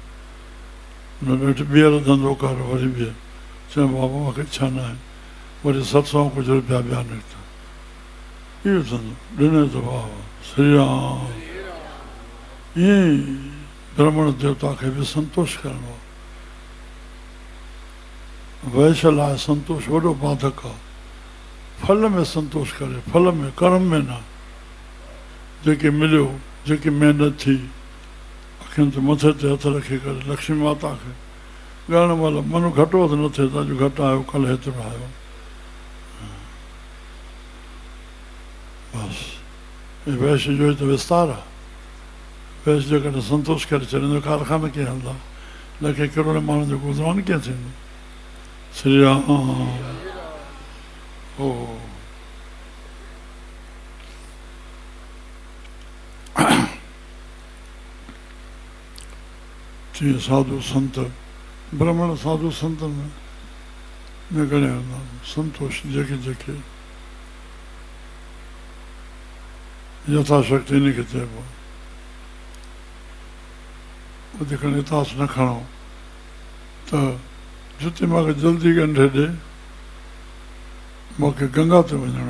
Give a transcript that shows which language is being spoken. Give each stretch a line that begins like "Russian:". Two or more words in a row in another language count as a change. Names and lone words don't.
Sindhi: न ॾेठि ॿीहर धंधो कर, वरी ॿीहर चए बाबा मूंखे इच्छा न आहे, वरी 700 कुझु रुपया ॿिया निकिता। इहो धंधो ॾिने त वाह वाह, श्री राम। ईअं ई ब्राह्मण देवता खे बि संतोष करिणो आहे। वैश्य लाइ संतोष वॾो बाधक आहे। फल में संतोष करे, फल में, कर्म में न। जेके मिलियो, जेकी महिनत थी, अखियुनि ते मथे ते हथ रखी करे लक्ष्मी माता खे ॻाइण महिल मनु घटि वधि न थिए त अॼु घटि आयो, कल्ह हेतिरो आयो। बसि वैश्य जो त विस्तार आहे। वैश्य जेकॾहिं संतोष करे छॾींदो, कारखाना कीअं हलंदा, लखे करोड़ माण्हुनि जो गुज़रान कीअं थींदो। श्री राम। ओ तीअं साधु संत, ब्राह्मण साधु संतनि में घणे हूंदा संतोष, जेके जेके यथाशक्ति इन खे चइबो आहे। वधीक इतास न खणो त जिते मूंखे जल्दी ॻंढे ॾे, मूंखे गंगा ते वञिणो।